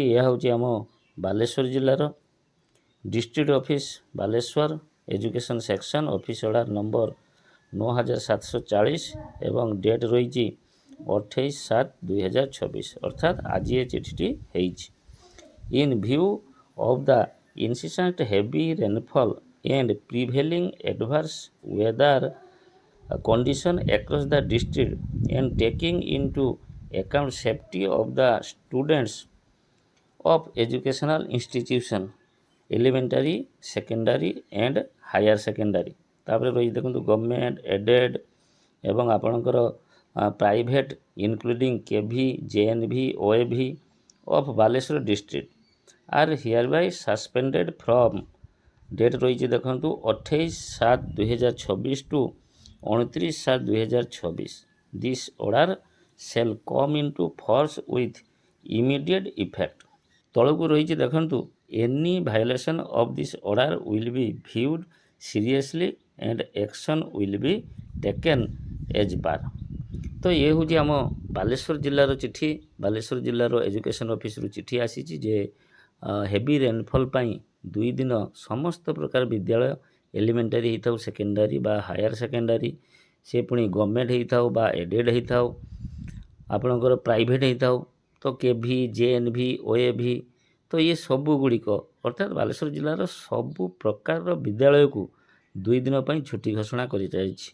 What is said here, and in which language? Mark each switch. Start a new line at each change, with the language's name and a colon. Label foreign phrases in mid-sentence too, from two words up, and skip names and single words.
Odia: ଏହା ହେଉଛି ଆମ ବାଲେଶ୍ୱର ଜିଲ୍ଲାର
English: district office Balasore education section office order number
Odia: 9740 ଏବଂ ଡେଟ୍ ରହିଛି 28/7/2024 ଅର୍ଥାତ୍ ଆଜି ଏ ଚିଠିଟି ହେଇଛି।
English: in view of the incessant heavy rainfall and prevailing adverse weather condition across the district and taking into account safety of the students of educational institution elementary, secondary and higher secondary
Odia: ତାପରେ ରହିଛି ଦେଖନ୍ତୁ
English: government aided
Odia: ଏବଂ ଆପଣଙ୍କର
English: private including KV, JNV, OAV of Balasore district are hereby suspended from date
Odia: ରହିଛି ଦେଖନ୍ତୁ
English: 28/7/2024 ଟୁ 29/7/2024। this order shall come into force with immediate effect.
Odia: ତଳକୁ ରହିଛି ଦେଖନ୍ତୁ
English: any violation of this order will be viewed seriously and action will be taken as per।
Odia: ତ ଇଏ ହେଉଛି ଆମ ବାଲେଶ୍ୱର ଜିଲ୍ଲାର ଚିଠି। ବାଲେଶ୍ୱର ଜିଲ୍ଲାର ଏଜୁକେସନ୍ ଅଫିସରୁ ଚିଠି ଆସିଛି ଯେ
English: heavy rainfall
Odia: ପାଇଁ 2 ଦିନ ସମସ୍ତ ପ୍ରକାର ବିଦ୍ୟାଳୟ ଏଲିମେଣ୍ଟାରୀ ହେଇଥାଉ, ସେକେଣ୍ଡାରୀ ବା
English: higher secondary,
Odia: ସେ ପୁଣି ଗଭର୍ଣ୍ଣମେଣ୍ଟ ହେଇଥାଉ ବା ଏଡେଡ୍ ହେଇଥାଉ, ଆପଣଙ୍କର ପ୍ରାଇଭେଟ୍ ହେଇଥାଉ, ତ KV, JNV, OAV, ତ ଇଏ ସବୁଗୁଡ଼ିକ ଅର୍ଥାତ୍ ବାଲେଶ୍ୱର ଜିଲ୍ଲାର ସବୁ ପ୍ରକାରର ବିଦ୍ୟାଳୟକୁ 2 ଦିନ ପାଇଁ ଛୁଟି ଘୋଷଣା କରାଯାଇଛି।